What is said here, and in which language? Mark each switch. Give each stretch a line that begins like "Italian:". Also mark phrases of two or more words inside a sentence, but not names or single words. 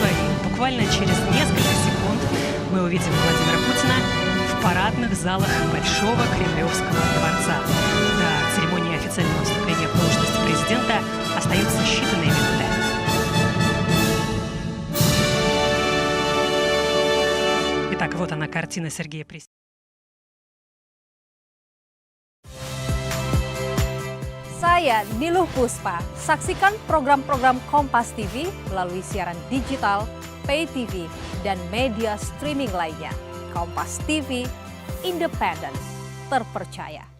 Russian: И буквально через несколько секунд мы увидим Владимира Путина в парадных залах Большого Кремлевского дворца. До церемонии официального вступления в должность президента остаются считанные минуты. Итак, вот она, картина Сергея Пресняка.
Indonesian: Saya Niluh Puspa. Saksikan program-program Kompas TV melalui siaran digital,
English: pay TV,
Indonesian: dan media streaming lainnya. Kompas TV, independen, terpercaya.